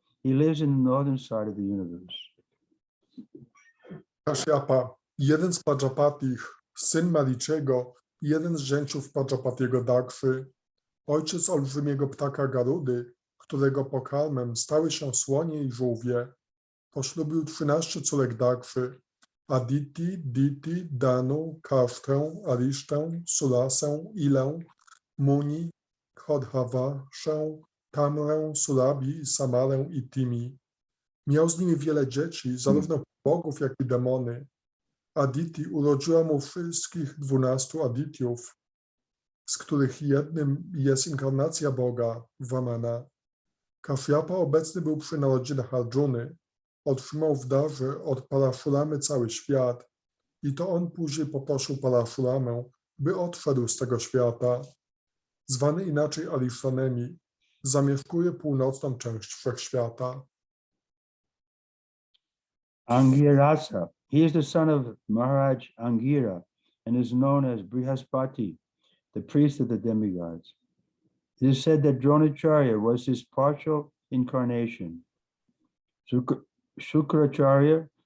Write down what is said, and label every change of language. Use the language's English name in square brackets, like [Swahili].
[English] He lives in the northern side of the universe. [Polish] Kashyapa, jeden z Prajapatich, syn Mariczego, jeden z zięciów Prajapatiego Dakszy, ojciec olbrzymiego ptaka Garudy, którego pokarmem stały się słonie i żółwie. Poślubił 13 córek Dakszy, Aditi, Diti, Danu, Kasztę, Arisztę, Sulasę, Ilę, Muni, Khodhavaszę, Tamrę, Surabi, Samarę i Timi. Miał z nimi wiele dzieci, zarówno bogów, jak i demony. Aditi urodziła mu wszystkich 12 Adityów, z których jednym jest inkarnacja Boga, Vamana. Kashyapa obecny był przy narodzinach Arjuny, otrzymał w darze od Parashuramy cały świat i to on później poprosił Parashuramę, by odszedł z tego świata. Zwany inaczej Arishanemi, zamieszkuje północną część wszechświata. [English] Angirasa, he is the son of Maharaj Angira and is known as Brihaspati, the priest of the demigods. It is said that Dronacharya was his partial incarnation. Shukracharya